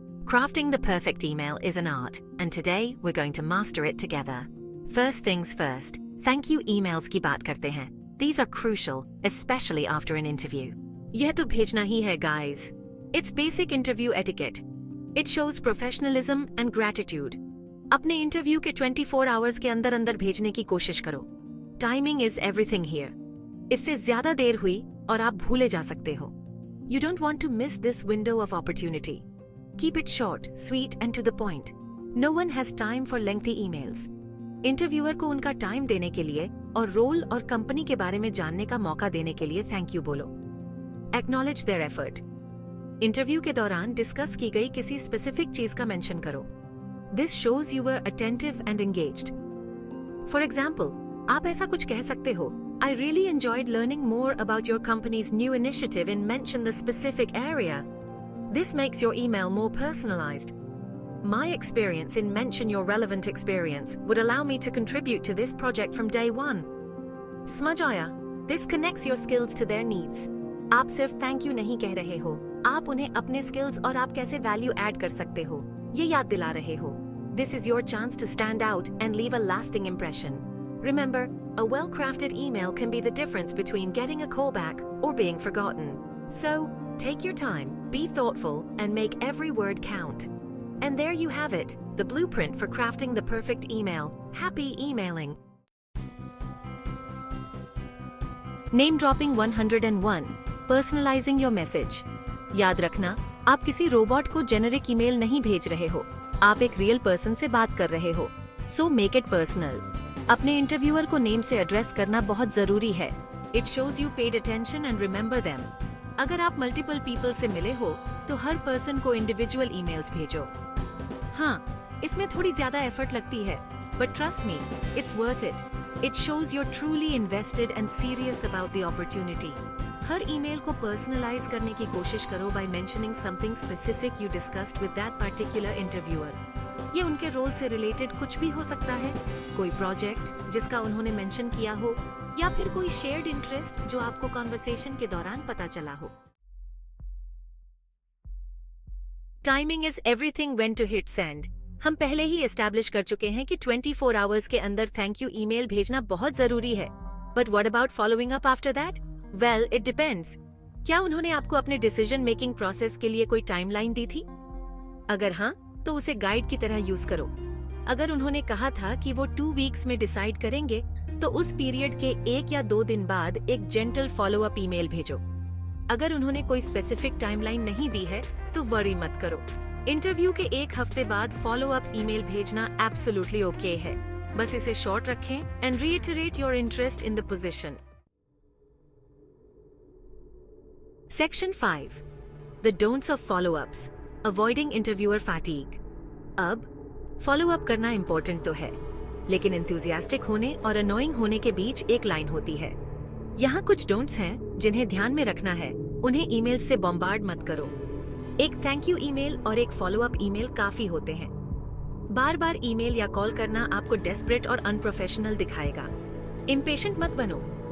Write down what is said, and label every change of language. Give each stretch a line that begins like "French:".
English: Crafting the perfect email is an art, and today we're going to master it together. First things first, thank you emails
Hindi: की बात करते हैं।
English: These are crucial, especially after an interview.
Hindi: यह तो भेजना ही है, guys.
English: It's basic interview etiquette. It shows professionalism and gratitude.
Hindi: अपने interview के 24 आवर्स के अंदर अंदर भेजने की कोशिश करो।
English: Timing is everything here.
Hindi: इससे ज्यादा देर हुई और आप भूले जा सकते हो।
English: You don't want to miss this window of opportunity. Keep it short, sweet and to the point. No one has time for lengthy emails.
Hindi: Interviewer को उनका टाइम देने के लिए और रोल और कंपनी के बारे में जानने का मौका देने के लिए थैंक यू बोलो।
English: Acknowledge their effort.
Hindi: इंटरव्यू के दौरान डिस्कस की गई किसी स्पेसिफिक चीज का मेंशन करो।
English: This shows you were attentive and engaged. For example,
Hindi: आप ऐसा कुछ कह सकते हो,
English: I really enjoyed learning more about your company's new initiative and mention the specific area. This makes your email more personalized. My experience in mention your relevant experience would allow me to contribute to this project from day one.
Hindi: समझ आया?
English: This connects your skills to their needs.
Hindi: आप सिर्फ thank you नहीं कह रहे हो, आप उन्हें अपने स्किल्स और आप कैसे वैल्यू ऐड कर सकते हो ये याद दिला रहे हो।
English: This is your chance to stand out and leave a lasting impression. Remember, a well-crafted email can be the difference between getting a callback or being forgotten. So, take your time, be thoughtful, and make every word count. And there you have it, the blueprint for crafting the perfect email. Happy emailing! Name dropping 101. Personalizing your message.
Hindi: याद रखना, आप किसी robot को generic email नहीं भेज रहे हो, आप एक रियल पर्सन से बात कर रहे हो।
English: So make it personal.
Hindi: अपने इंटरव्यूअर को नेम से एड्रेस करना बहुत जरूरी है।
English: It shows you paid attention and remember them.
Hindi: अगर आप मल्टीपल पीपल से मिले हो तो हर पर्सन को इंडिविजुअल ईमेल्स भेजो। हाँ, इसमें थोड़ी ज्यादा एफर्ट लगती है,
English: but trust me, it's worth it. It shows you're truly invested and serious about the opportunity.
Hindi: हर email को पर्सनलाइज करने की कोशिश करो
English: by mentioning something specific you discussed with that particular interviewer.
Hindi: ये उनके रोल से रिलेटेड कुछ भी हो सकता है, कोई प्रोजेक्ट जिसका उन्होंने मेंशन किया हो या फिर कोई शेयर्ड इंटरेस्ट जो आपको कॉन्वर्सेशन के दौरान पता चला हो।
English: Timing is everything when to hit send.
Hindi: हम पहले ही एस्टैब्लिश कर चुके हैं कि 24 आवर्स के अंदर थैंक यू ईमेल भेजना बहुत जरूरी है।
English: But what about following up after that? Well, it depends.
Hindi: क्या उन्होंने आपको अपने डिसीजन मेकिंग प्रोसेस के लिए कोई टाइमलाइन दी थी? अगर हाँ, तो उसे गाइड की तरह यूज करो। अगर उन्होंने कहा था कि वो 2 वीक्स में डिसाइड करेंगे, तो उस पीरियड के 1 या 2 दिन बाद एक जेंटल फॉलो अप ईमेल भेजो। अगर उन्होंने कोई स्पेसिफिक टाइमलाइन नहीं दी है, तो वरी मत करो। इंटरव्यू के 1 हफ्ते बाद फॉलो अप ईमेल भेजना एब्सोल्युटली ओके है। बस इसे शॉर्ट रखें
English: And reiterate your interest in the position. Section 5. The don'ts of follow-ups. Avoiding interviewer fatigue.
Hindi: अब फॉलो अप करना इम्पोर्टेंट तो है, लेकिन एंथुसियास्टिक होने और अनोइंग होने के बीच एक लाइन होती है। यहाँ कुछ डोंट्स हैं जिन्हें ध्यान में रखना है। उन्हें ईमेल से बॉम्बार्ड मत करो। एक थैंक यू ईमेल और एक फॉलो अप ईमेल काफी होते हैं। बार बार ईमेल या कॉल करना आपको डेस्परेट और अनप्रोफेशनल दिखाएगा। इम्पेशेंट मत बनो।